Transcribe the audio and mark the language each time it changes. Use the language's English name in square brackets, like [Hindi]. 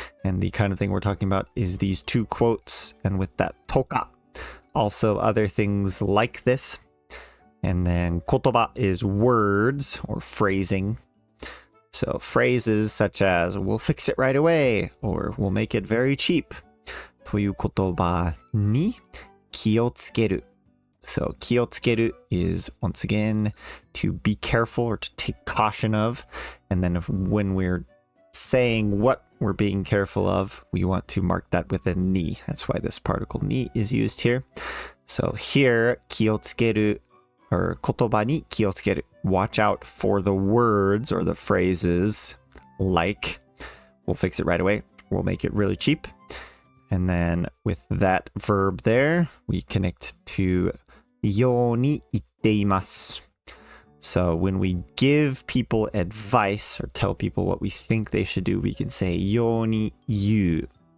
[English] And the kind of thing we're talking about is these two quotes. And with that とか, also other things like this. And then 言葉 is words or phrasing. So phrases such as, we'll fix it right away, or we'll make it very cheap. [Japanese] という言葉に気をつける. [English] So 気をつける is, once again, to be careful or to take caution of. And then when we're saying what we're being careful of, we want to mark that with a ni. That's why this particle ni is used here. So here, 気をつける, or [Japanese] 言葉に気をつける. [English] Watch out for the words or the phrases like, we'll fix it right away, we'll make it really cheap. And then with that verb there, we connect to [Japanese] ように言っています. [English] So when we give people advice or tell people what we think they should do, we can say [Japanese] ように言う.